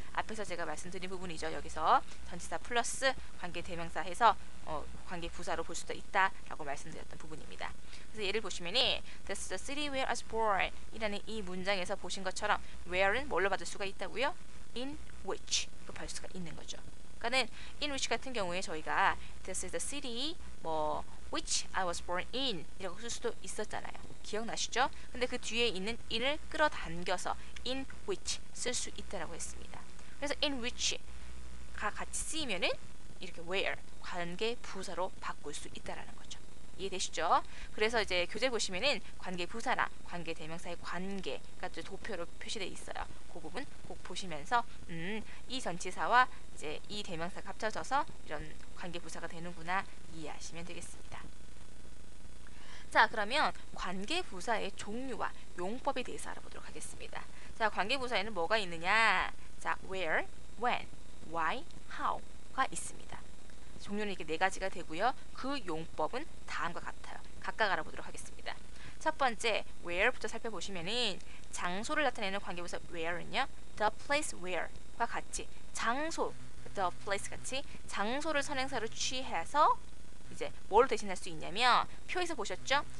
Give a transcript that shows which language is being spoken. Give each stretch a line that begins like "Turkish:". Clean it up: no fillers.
Korean: 앞에서 제가 말씀드린 부분이죠. 여기서 전치사 플러스 관계대명사 해서 관계부사로 볼 수도 있다라고 말씀드렸던 부분입니다. 그래서 예를 보시면은
English: This is the city where I was born
Korean: 이라는 이 문장에서 보신 것처럼 where는 뭘로 받을 수가 있다고요? in which로 받을 수가 있는 거죠. 그러니까는 in which 같은 경우에 저희가
English: This is the city which I was born in
Korean: 이라고 쓸 수도 있었잖아요. 기억나시죠? 근데 그 뒤에 있는 in을 끌어당겨서 in which 쓸 수 있다라고 했습니다. 그래서 in which가 같이 쓰이면은 이렇게 where 관계 부사로 바꿀 수 있다라는 거죠. 이해되시죠? 그래서 이제 교재 보시면은 관계 부사나 관계 대명사의 관계가 도표로 표시되어 있어요. 그 부분 꼭 보시면서 이 전치사와 이제 이 대명사가 합쳐져서 이런 관계부사가 되는구나 이해하시면 되겠습니다. 자, 그러면 관계부사의 종류와 용법에 대해서 알아보도록 하겠습니다. 자, 관계부사에는 뭐가 있느냐? 자, where, when, why, how가 있습니다. 종류는 이렇게 네 가지가 되고요. 그 용법은 다음과 같아요. 각각 알아보도록 하겠습니다. 첫 번째, where부터 살펴보시면은 장소를 나타내는 관계부사 where는요, the place where과 같이 장소, the place 같이 장소를 선행사로 취해서 이제 뭘 대신할 수 있냐면 표에서 보셨죠?